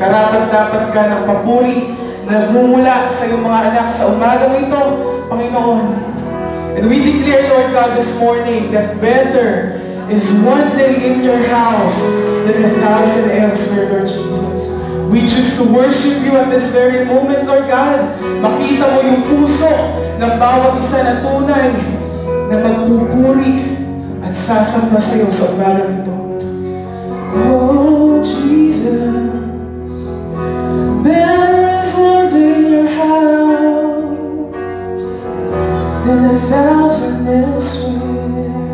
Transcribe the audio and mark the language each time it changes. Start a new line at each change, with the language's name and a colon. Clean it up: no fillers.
Filipino: Karapat-dapat ka ng papuri na nagmumula sa iyong mga anak sa umagang ito, Panginoon.
English: And we declare, Lord God, this morning that better is one day in your house than 1,000 elsewhere, Lord Jesus. We choose to worship you at this very moment, Lord God.
Filipino: Makita mo yung puso ng bawat isa na tunay na magpupuri at sasamba sa iyo sa umagang ito.
English: Oh, Jesus, there is one in your house than 1,000 elsewhere.